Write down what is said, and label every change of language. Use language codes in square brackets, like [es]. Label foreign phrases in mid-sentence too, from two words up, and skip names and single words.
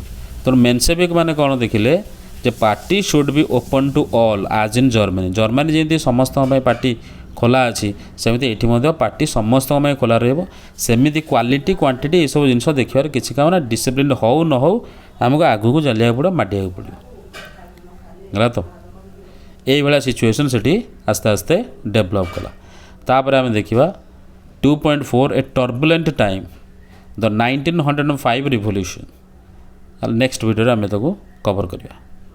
[or] ତେଣୁ ମେନ୍ସେଭିକ୍ ମାନେ କ'ଣ ଦେଖିଲେ ଯେ ପାର୍ଟି [en] should be open to all as in Germany. [or] ଜର୍ମାନୀ ଯେମିତି ସମସ୍ତଙ୍କ ପାଇଁ ପାର୍ଟି ଖୋଲା ଅଛି, ସେମିତି ଏଠି ମଧ୍ୟ ପାର୍ଟି ସମସ୍ତଙ୍କ ପାଇଁ ଖୋଲା ରହିବ। ସେମିତି [en] କ୍ୱାଲିଟି କ୍ୱାଣ୍ଟିଟି [or] ଏସବୁ ଜିନିଷ ଦେଖିବାର କିଛି କାମ ନା। ଡିସିପ୍ଲିନ୍ ହେଉ ନ ହେଉ ଆମକୁ ଆଗକୁ ଚାଲିବାକୁ ପଡ଼ିବ, ମାଡ଼ିବାକୁ ପଡ଼ିବ, ହେଲା ତ। ଏଇଭାବେ ସିଚୁଏସନ ସେଟି ଆସ୍ତେ ଆସ୍ତେ ଡେଭେଲପ କଲା। ତାପରେ ଆମେ ଦେଖିବା 2.4 ଏ [en] turbulent time the 1905 revolution. [or] ନେକ୍ସଟ ଭିଡିଓରେ ଆମେ ତାକୁ କଭର କରିବା।